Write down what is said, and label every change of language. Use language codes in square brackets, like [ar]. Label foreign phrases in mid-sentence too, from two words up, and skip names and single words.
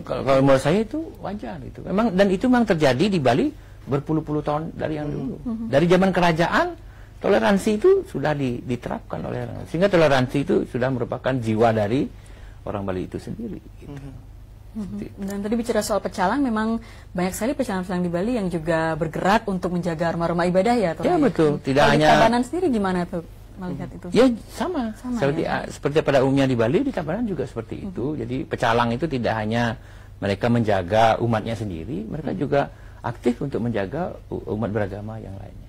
[id] Kalau menurut saya itu wajar itu. Memang dan itu memang terjadi di Bali berpuluh-puluh tahun dari yang dulu. Dari zaman kerajaan, toleransi itu sudah diterapkan oleh orang. Sehingga toleransi itu sudah merupakan jiwa dari orang Bali itu sendiri. Gitu. Dan tadi bicara soal pecalang, memang banyak sekali pecalang-pecalang di Bali yang juga bergerak untuk menjaga rumah-rumah ibadah ya. Ya betul. Tidak hanya. Di Tabanan sendiri gimana tuh melihat itu? Ya sama seperti pada umumnya di Bali, di Tabanan juga seperti itu. Jadi pecalang itu tidak hanya mereka menjaga umatnya sendiri, mereka juga aktif untuk menjaga umat beragama yang lainnya.